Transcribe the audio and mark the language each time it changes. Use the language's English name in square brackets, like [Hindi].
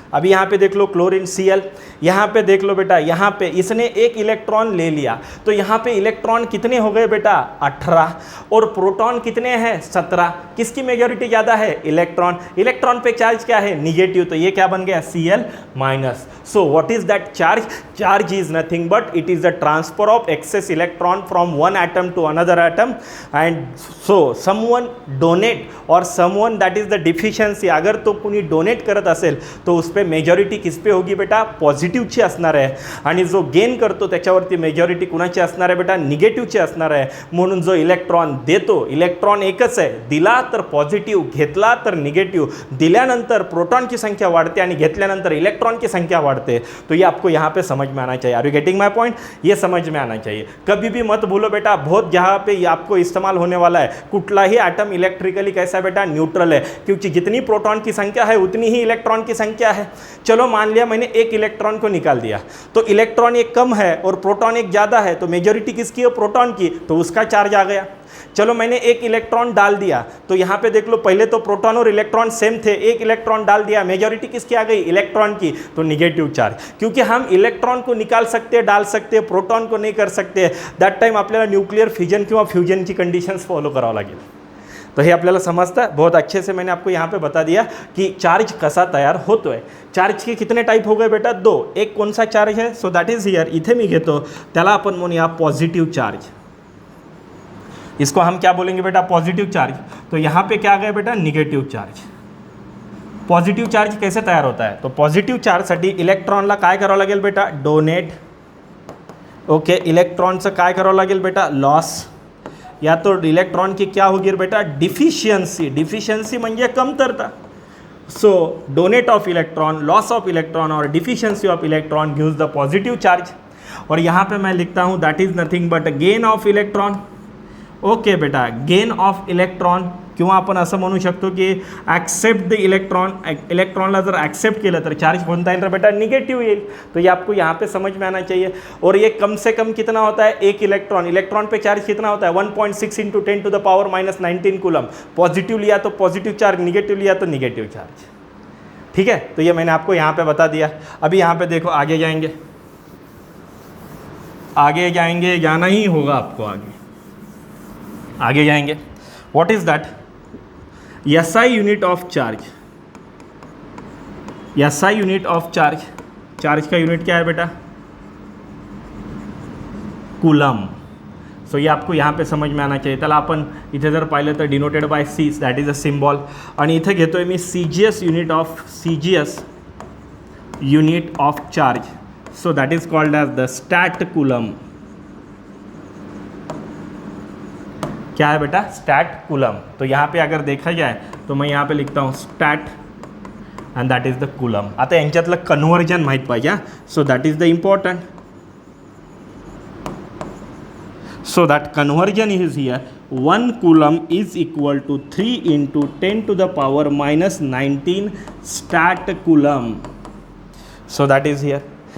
[Hindi] अभी यहाँ पे देख लो क्लोरीन Cl, यहाँ पे देख लो बेटा, यहाँ पे इसने एक इलेक्ट्रॉन ले लिया तो यहाँ पे इलेक्ट्रॉन कितने हो गए बेटा 18 और प्रोटॉन कितने हैं 17. किसकी मेजॉरिटी ज़्यादा है इलेक्ट्रॉन. इलेक्ट्रॉन पे चार्ज क्या है निगेटिव, तो ये क्या बन गया Cl minus. [English] So what is that charge, charge is nothing but it is the transfer of excess electron from one atom to another atom. And so someone donate और someone that is the deficiency, [Marathi] अगर तो कोणी donate करत असेल [Hindi] तो उस पर majority किस पे होगी बेटा [Marathi] पॉझिटिव्हची असणार आहे, आणि जो गेन करतो त्याच्यावरती मेजॉरिटी कुणाची असणार आहे बेटा निगेटिव्हची असणार आहे. म्हणून जो इलेक्ट्रॉन देतो, इलेक्ट्रॉन एकच आहे, दिला तर पॉझिटिव्ह, घेतला तर निगेटिव्ह. दिल्यानंतर प्रोटॉन की संख्या वाढते आणि घेतल्यानंतर [Hindi] इलेक्ट्रॉन की संख्या बढ़ते. तो ये आपको यहाँ पे समझ में आना चाहिए. [English] are you getting my point, [Hindi] ये समझ में आना चाहिए. कभी भी मत भूलो बेटा, बहुत जहाँ पे आपको इस्तेमाल होने वाला है, [Marathi] कुठलाही एटम [Hindi] इलेक्ट्रिकली कैसा है बेटा न्यूट्रल है, क्योंकि जितनी प्रोटॉन की संख्या है उतनी ही इलेक्ट्रॉन की संख्या है. चलो मान लिया मैंने एक इलेक्ट्रॉन को निकाल दिया तो इलेक्ट्रॉन एक कम है और प्रोटॉन एक ज़्यादा है, तो मेजॉरिटी किसकी है प्रोटॉन की, तो उसका चार्ज आ गया. चलो मैंने एक इलेक्ट्रॉन डाल दिया तो यहाँ पे देख लो, पहले तो प्रोटॉन और इलेक्ट्रॉन सेम थे, एक इलेक्ट्रॉन डाल दिया, मेजॉरिटी किसकी आ गई इलेक्ट्रॉन की, तो निगेटिव चार्ज. क्योंकि हम इलेक्ट्रॉन को निकाल सकते, डाल सकते, प्रोटॉन को नहीं कर सकते. [Marathi] दैट टाइम आपल्याला न्यूक्लियर फिजन किंवा फ्यूजनची कंडिशन्स फॉलो करावं लागेल. तो हे आपल्याला समजतं [Hindi] बहुत अच्छे से. मैंने आपको यहाँ पे बता दिया कि चार्ज कसा तयार होतो है. चार्ज के कितने टाइप हो गए बेटा 2. [Marathi] एक कौन सा चार्ज है, [English] so that is here, [Marathi] इथे मी घेतो त्याला आपण म्हणूया पॉझिटिव्ह चार्ज. [Hindi] इसको हम क्या बोलेंगे बेटा पॉजिटिव चार्ज. तो यहाँ पे क्या आ गया बेटा निगेटिव चार्ज. पॉझिटिव्ह चार्ज कैसे तयार होता है? [Marathi] तो पॉझिटिव्ह चार्जसाठी इलेक्ट्रॉनला काय करावं लागेल बेटा? डोनेट. ओके, इलेक्ट्रॉनचं काय करावं लागेल बेटा? [English] Loss. [Hindi] या तो इलेक्ट्रॉन की क्या होगी बेटा? [English] Deficiency. [Marathi] डिफिशियंसी म्हणजे कमतरता. [English] so donate of electron, loss of electron [Hindi] और [English] Deficiency of electron gives the positive charge. [Hindi] और यहाँ पे मैं लिखता हूँ that is nothing but gain of electron. [Marathi] Okay बेटा, गेन ऑफ इलेक्ट्रॉन किंवा आपण असं म्हणू शकतो की [English] Accept the electron. [Marathi] इलेक्ट्रॉनला जर ॲक्सेप्ट केलं तर चार्ज कोणता येईल बेटा? निगेटिव येईल. [Hindi] तो ये आपको यहाँ पे समझ में आना चाहिए. और ये कम से कम कितना होता है? एक इलेक्ट्रॉन. इलेक्ट्रॉन पे चार्ज कितना होता है? 1.6 into 10 to the power -19 coulomb. Positive लिया तो पॉजिटिव चार्ज, निगेटिव लिया तो निगेटिव चार्ज. ठीक है, तो ये मैंने आपको यहाँ पे बता दिया. अभी यहाँ पे देखो, आगे जाएंगे, आगे जाएंगे, जाना ही होगा आपको. आगे जाएंगे. What is that? [English] SI unit of charge. SI unit of charge. [Hindi] Charge का यूनिट क्या है बेटा? कूलम. सो ये आपको यहाँ पे समझ में आना चाहिए. [Marathi] त्याला आपण इथे जर पाहिलं तर [English] Denoted by C, that is a symbol. [Marathi] आणि इथे घेतोय मी CGS unit of charge. [English] So that is called as the stat coulomb. [Hindi] क्या है बेटा? Stat coulomb. तो यहाँ पे अगर देखा जाए तो मैं यहाँ पे लिखता हूँ [English] Stat and that is the coulomb. [Marathi] आता यांच्यातलं कन्वर्जन माहीत पाहिजे. [English] So that is the important. So that conversion is here. 1 coulomb is equal to 3 into 10 to the power -19 stat coulomb. So that is here.